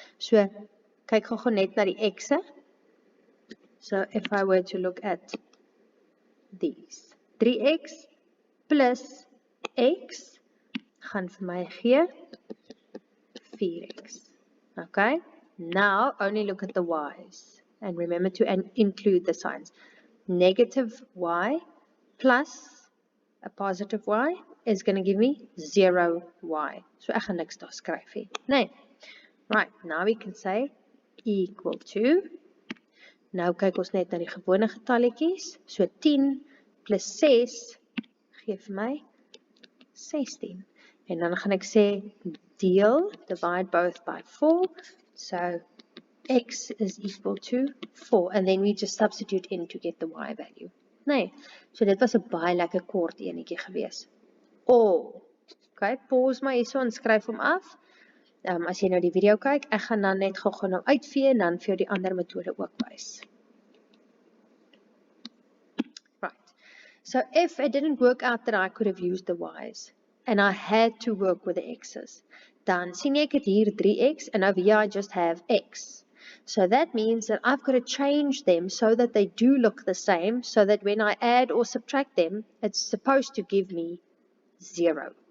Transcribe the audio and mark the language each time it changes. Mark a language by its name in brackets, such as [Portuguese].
[Afrikaans] So kyk gou net na die x'e. So [English] if I were to look at these, [Afrikaans] 3x plus x gaan vir my gee 4x. Okay? [English] Now only look at the y's and remember to include the signs. Negative y plus a positive y, is going to give me 0y. [Afrikaans] So ek gaan niks daar skryf hê. Nee. [English] Right, now we can say equal to, [Afrikaans] nou kyk ons net na die gewone getalletjies, so 10 plus 6 gee vir my 16. En dan gaan ek sê deel, [English] divide both by 4, so x is equal to 4, and then we just substitute in to get the y value. [Afrikaans] Nee, so dit was 'n baie lekker kort enetjie gewees. Okay, pause maar hierso en skryf hom af. As jy nou die video kyk, ek gaan dan net gou nou uitvee en dan vir jou die ander metode ook wys. [English] Right, so if it didn't work out that I could have used the y's, and I had to work with the x's, [Afrikaans] dan sien jy ek het hier 3x, [English] and over here I just have x. So that means that I've got to change them so that they do look the same, so that when I add or subtract them, it's supposed to give me 0.